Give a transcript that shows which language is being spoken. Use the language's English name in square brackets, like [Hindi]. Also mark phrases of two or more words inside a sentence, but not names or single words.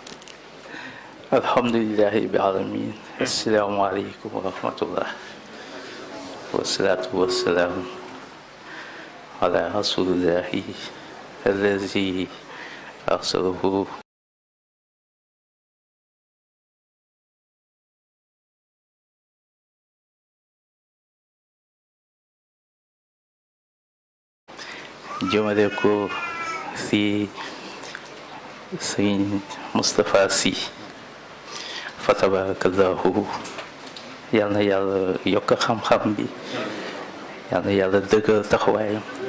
[Arabic] الحمد لله رب العالمين السلام عليكم ورحمة الله والصلاة والسلام على رسول الله الذي أرسله [Wolof] jëmale ko ci Sëriñ Moustapha Sy fa tabarakallahu yal na yàlla yokk xam-xam bi yal na yàlla dëggal taxawaayam